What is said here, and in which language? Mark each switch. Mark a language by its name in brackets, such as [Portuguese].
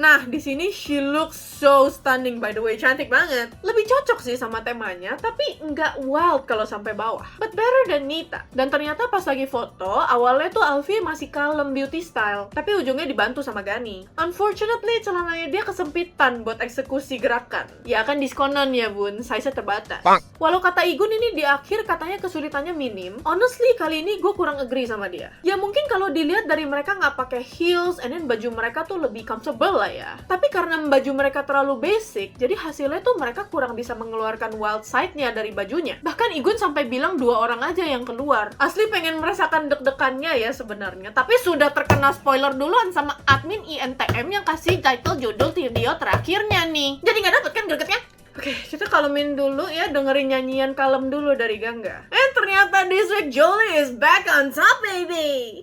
[Indonesian] Nah, di sini [English] she looks so stunning by the way, [Indonesian] cantik banget. Lebih cocok sih sama temanya, tapi nggak wild kalau sampai bawah. [English] But better than Nita. [Indonesian] Dan ternyata pas lagi foto, awalnya tuh Alfie masih kalem beauty style, tapi ujungnya dibantu sama Gani. Unfortunately, celananya dia kesempitan buat eksekusi gerakan. Ya kan diskonan ya bun, size-nya terbatas. Walau kata Igun ini di akhir katanya kesulitannya minim, honestly kali ini gue kurang agree sama dia. Ya mungkin kalau dilihat dari mereka nggak pakai heels, and then baju mereka tuh lebih comfortable lah ya. Tapi karena baju mereka terlalu basic, jadi hasilnya tuh mereka kurang bisa mengeluarkan wild side-nya dari bajunya. Bahkan Igun sampai bilang 2 orang aja yang keluar. Asli pengen merasakan deg-degannya ya sebenarnya, tapi sudah terkena spoiler duluan sama admin INTM yang kasih title judul video terakhirnya nih. Jadi nggak dapet kan gregetnya? Oke, kita kalemin dulu ya, dengerin nyanyian kalem dulu dari Gangga. Ternyata [English] this week Jolie is back on top, baby!